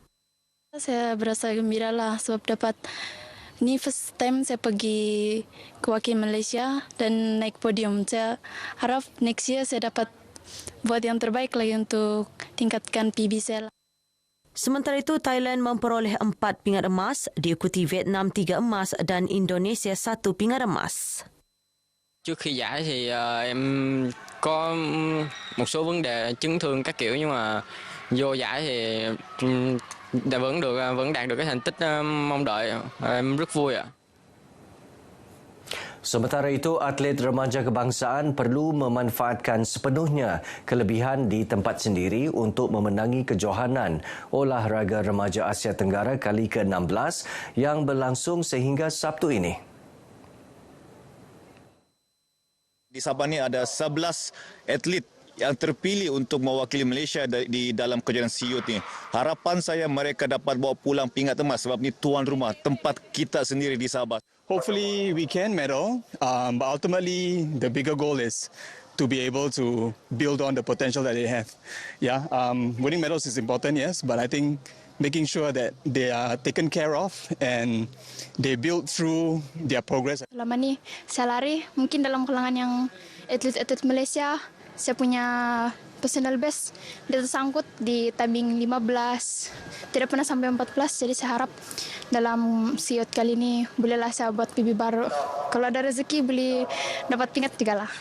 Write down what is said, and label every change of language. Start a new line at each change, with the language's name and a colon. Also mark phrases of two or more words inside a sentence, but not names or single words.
Malay: Saya berasa gembira lah sebab dapat ni
English: first time
Malay: saya pergi ke wakil Malaysia dan naik podium. Saya harap
English: next year
Malay: saya dapat buat yang terbaik lagi untuk tingkatkan PB saya. Sementara itu, Thailand memperoleh 4 pingat emas, diikuti Vietnam 3 emas dan Indonesia 1 pingat emas.
Vietnamese: Trước khi giải thì em có một số vấn đề chấn thương các kiểu, nhưng mà vô giải thì vẫn đạt được cái thành tích mong đợi. Em rất vui ạ.
Malay: Sementara itu, atlet remaja kebangsaan perlu memanfaatkan sepenuhnya kelebihan di tempat sendiri untuk memenangi Kejohanan Olahraga Remaja Asia Tenggara kali ke-16 yang berlangsung sehingga Sabtu ini. Di Sabah ni ada 11 atlet yang terpilih untuk mewakili Malaysia di dalam kejuaraan SEA Youth ni. Harapan saya mereka dapat bawa pulang pingat emas sebab ni tuan rumah, tempat kita sendiri di Sabah.
English: Hopefully we can medal, but ultimately the bigger goal is to be able to build on the potential that they have. Yeah, winning medals is important, yes, but I think making sure that they are taken care of and they build through their progress.
Malay: Selama ni saya lari, mungkin dalam kalangan yang atlet-atlet Malaysia, saya punya
English: personal best
Malay: dia tersangkut di tabing 15, tidak pernah sampai 14, jadi saya harap dalam SEA Youth kali ini bolehlah saya buat PB baru. Kalau ada rezeki boleh dapat pingat 3 lah.